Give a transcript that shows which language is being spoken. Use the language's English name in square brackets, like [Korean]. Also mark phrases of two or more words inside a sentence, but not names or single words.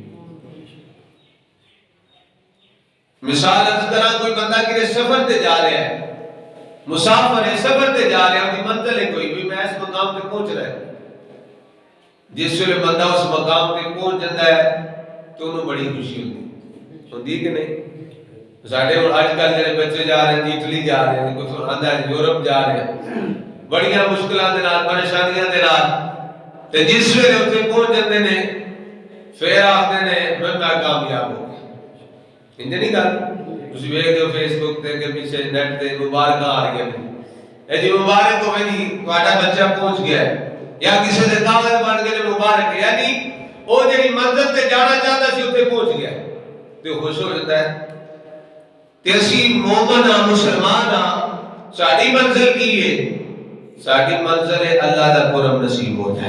[Urdu] مثال اس طرح کوئی بندہ کسی سفر تے جا رہا ہے، مسافر ہے، سفر تے جا رہا ہے، اس کی منزل ہے کوئی بھی، میں اس مقام تے پہنچ رہا ہے۔ [Punjabi] جس ویلے بندہ اس مقام تے پہنچ جاتا ہے تو انہوں بڑی خوشی ہوندی کہ نہیں؟ ساڈے ہن اج کل جڑے بچے جا رہے ہیں، اٹلی جا رہے ہیں، کوئی آندا ہے یورپ جا رہے ہیں، بڑیاں مشکلاں دے نال، پریشانیاں دے نال، تے جس ویلے اوتھے پہنچ جاندے نے پھر آکھدے نے میں کامیاب ہو گیا۔ انج نہیں گل؟ تسی ویکھدے ہو فیس بک تے کہ پیچھے نیٹ تے مبارکاں آ رہی ہیں، اے جی مبارک ہوے جی تہاڈا بچہ پہنچ گیا ہے، یا کسی دے دعوت بن گئے مبارک، یعنی او جڑی منزل تے جانا چاہتا سی اوتھے پہنچ گیا تے خوش ہو جاتا ہے۔ تے اسی مومن ہاں، مسلمان ہاں، ساڈی منزل کی ہے؟ ساڈی منزل ہے اللہ دا کرم نصیب ہو جائے۔